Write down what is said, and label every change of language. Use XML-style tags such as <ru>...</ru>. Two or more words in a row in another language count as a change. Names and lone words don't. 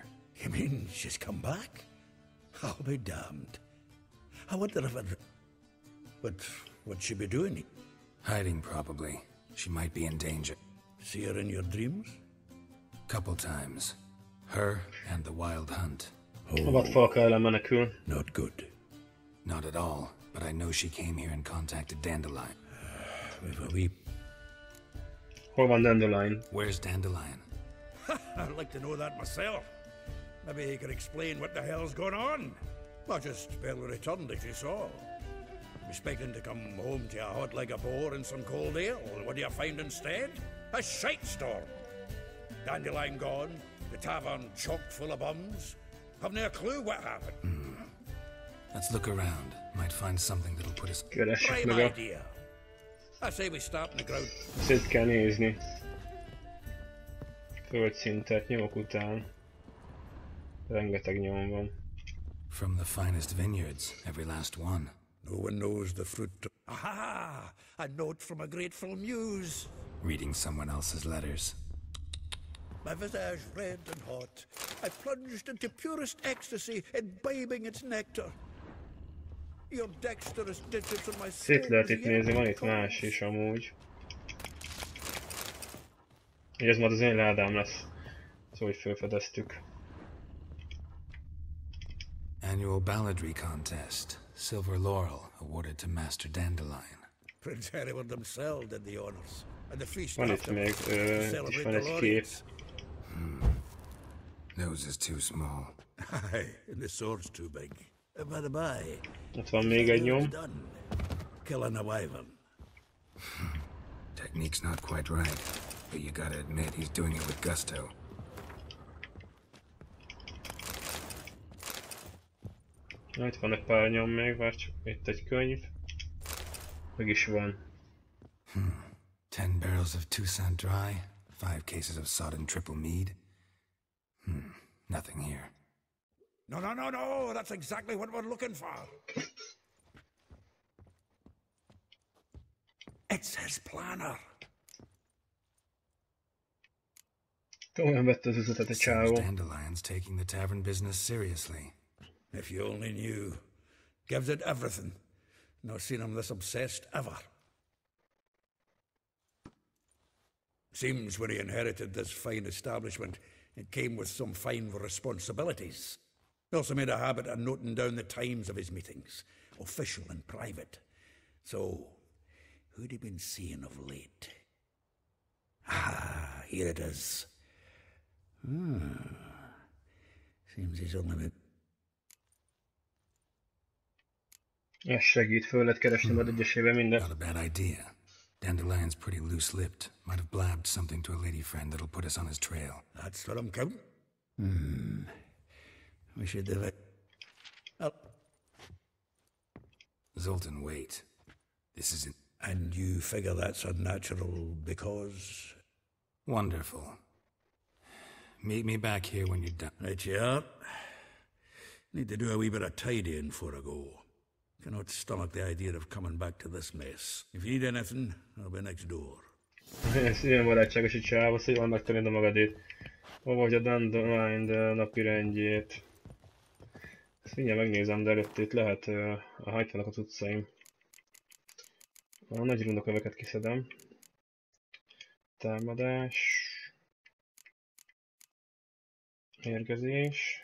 <en>You mean she's come back? I'll be damned. I wonder if it... What'd she be doing? Hiding, probably. She might be in danger. See her in your dreams? Couple times. Her and the Wild Hunt.</en> <hu>A vadfalka ellen menekül.</hu> <en>Not good. Not at all, but I know she came here and contacted Dandelion. We've a wee</en> <hu>Hol van Dandelion?</hu> <en>Where's Dandelion? I'd like to know that myself. Maybe he could explain what the hell's going on. Well, just barely returned, as you saw. Expecting to come home to a hot like a boar and some cold ale. What do you find instead? A shite storm. Dandelion gone, the tavern chock full of bums. Have no clue what happened. Let's look around. Might find something that'll put us...</en> <hu>Keressük</hu> <en>Prime</en> <hu>meg a...</hu> <en>idea. I say we start in the ground.</en> <hu>Szét kell nézni. Földszintet, nyomok után. Rengeteg nyom van.</hu> <en>From the finest vineyards, every last one. No one knows the fruit. Aha! A note from a grateful muse. Reading someone else's letters. My visage red and hot, I plunged into purest ecstasy, imbibing its nectar. Your dexterous digits on my soul.</en> <hu>Szét lehet itt nézni, van itt más is amúgy. Így ez majd az én ládám lesz. Szóval, hogy felfedeztük.</hu> <en>Annual balladry contest. Silver laurel awarded to Master Dandelion. Prince Hereward himself did the honors, and the feast</en> <hu>Van itt</hu> <en>after</en> <hu>még,</hu> <en>to</en> <hu>itt is</hu> <en>celebrate</en> <hu>van</hu> <en>the</en> <hu>egy kép.</hu> <en>laureates. Nose is too small. Aye, and the sword's too big. By the by,</en> <hu>Ott van még egy nyom.</hu> <en>done. Killing a wyvern. Technique's not quite right, but you gotta admit he's doing it with gusto.</en> <hu>Na, itt van egy pár nyom még, várj csak, itt egy könyv. Meg is van.</hu> <en>10 barrels of Toussaint Dry, 5 cases of sodden triple mead. Nothing here. No, no, no, no! That's exactly what we're looking for. It's his planner.</en> <hu>Komolyan vette az üzletet a</hu> <en>Seems</en> <hu>csávó.</hu> <en>Dandelion's taking the tavern business seriously. If you only knew. Gives it everything. Not seen him this obsessed ever. Seems when he inherited this fine establishment, it came with some fine responsibilities. He also made a habit of noting down the times of his meetings, official and private. So, who'd he been seeing of late? Ah, here it is. Seems he's only been...</en> <hu>Ez segít, föl lehet keresni majd egyesével minden.</hu> <en>Not a bad idea. Dandelion's pretty loose-lipped. Might have blabbed something to a lady friend that'll put us on his trail. That's what I'm counting. We should have it. Oh, Zoltan, wait. This isn't... and you figure that's unnatural because... Wonderful. Meet me back here when you're done. Right, yeah. Need to do a wee bit of tidying before I go. Cannot stomach the idea of coming back to this mess. If you need anything, I'll be next door.</en> <hu>Ez ilyen barátságos egy csávó, szóval jól megtanítod magadét. Olvasd a Dandelion napirendjét. Ezt mindjárt megnézem, de előtt itt lehet, itt vannak az utcaim. A nagy rundoköveket kiszedem. Támadás. Mérgezés.</hu>